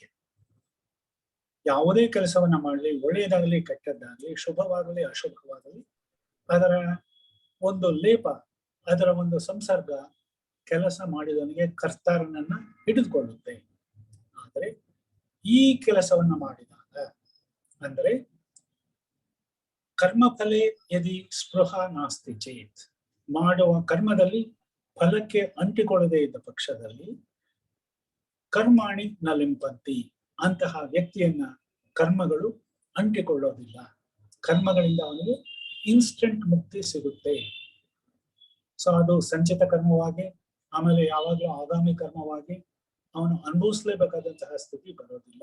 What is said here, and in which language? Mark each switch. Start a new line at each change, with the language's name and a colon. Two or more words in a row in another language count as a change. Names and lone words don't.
Kannada: ಯಾವುದೇ ಕೆಲಸವನ್ನ ಮಾಡಲಿ, ಒಳ್ಳೆಯದಾಗಲಿ ಕೆಟ್ಟದ್ದಾಗಲಿ, ಶುಭವಾಗಲಿ ಅಶುಭವಾಗಲಿ, ಅದರ ಒಂದು ಲೇಪ, ಅದರ ಒಂದು ಸಂಸರ್ಗ ಕೆಲಸ ಮಾಡಿದವನಿಗೆ ಕರ್ತಾರನನ್ನ ಹಿಡಿದುಕೊಳ್ಳುತ್ತೆ. ಆದರೆ ಈ ಕೆಲಸವನ್ನ ಮಾಡಿದಾಗ, ಅಂದರೆ
Sanskrit: ಕರ್ಮಫಲೆ ಯದಿ ಸ್ಪೃಹ ನಾಸ್ತಿ ಚೇತ್,
Kannada: ಮಾಡುವ ಕರ್ಮದಲ್ಲಿ ಫಲಕ್ಕೆ ಅಂಟಿಕೊಳ್ಳದೆ ಇದ್ದ ಪಕ್ಷದಲ್ಲಿ
Sanskrit: ಕರ್ಮಾಣಿ ನ ಲಿಂಪಂತಿ,
Kannada: ಅಂತಹ ವ್ಯಕ್ತಿಯನ್ನ ಕರ್ಮಗಳು ಅಂಟಿಕೊಳ್ಳೋದಿಲ್ಲ. ಕರ್ಮಗಳಿಂದ ಅವನಿಗೆ ಇನ್ಸ್ಟೆಂಟ್ ಮುಕ್ತಿ ಸಿಗುತ್ತೆ. ಸೊ ಅದು ಸಂಚಿತ ಕರ್ಮವಾಗಿ, ಆಮೇಲೆ ಯಾವಾಗಲೂ ಆಗಾಮಿ ಕರ್ಮವಾಗಿ ಅವನು ಅನುಭವಿಸ್ಲೇಬೇಕಾದಂತಹ ಸ್ಥಿತಿ ಬರೋದಿಲ್ಲ.